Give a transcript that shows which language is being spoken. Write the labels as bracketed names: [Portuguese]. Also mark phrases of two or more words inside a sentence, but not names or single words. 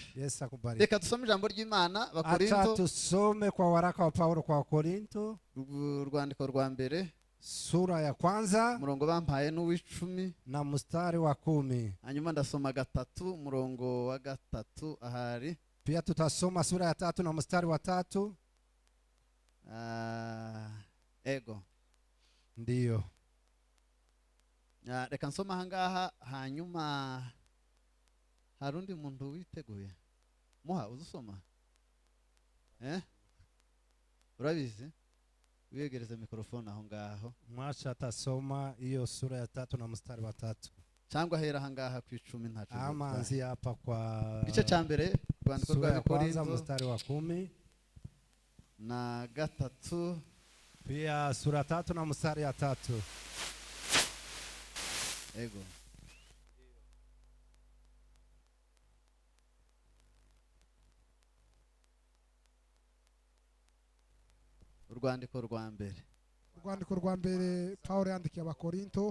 [Swahili] Yesu akubariki. [Kinyarwanda] Reka dusome ijambo ry'Imana Abakorinto. [Swahili] Acha tusome kwa waraka wa Paulo kwa Wakorinto. [Kinyarwanda] Urwandiko rwa mbere. [Swahili] Sura ya 1. [Kinyarwanda] Murongo bampaye n'uw'icumi. [Swahili] Na mstari wa 10. [Kinyarwanda] Hanyuma ndasoma 3 murongo wa 3 ahari. [Swahili] Pia tutasoma sura ya 3 na mstari wa 3. [Kinyarwanda] Ego. [Swahili] Ndiyo. [Kinyarwanda] Reka nsoma ahangaha hanyuma harundi muntu witeguye. Muha uzusoma? Urabizi? Wiyegereza mikrofone aho ngaho. [Swahili] Mwasha atasoma hiyo sura ya 3 na mstari wa 3. [Kinyarwanda] Cyangwa hera ahangaha ku 10 ntacu. [Swahili] Ama anzi hapa kwa [Kinyarwanda] gice cya mbere rwandiko rwa Korinto [Swahili] mstari wa 10 na 3. Pia sura 3 na mstari ya 3. [Kinyarwanda] Ego. Urwandiko rwa mbere. Urwandiko rwa mbere Paulo yandikiye Abakorinto.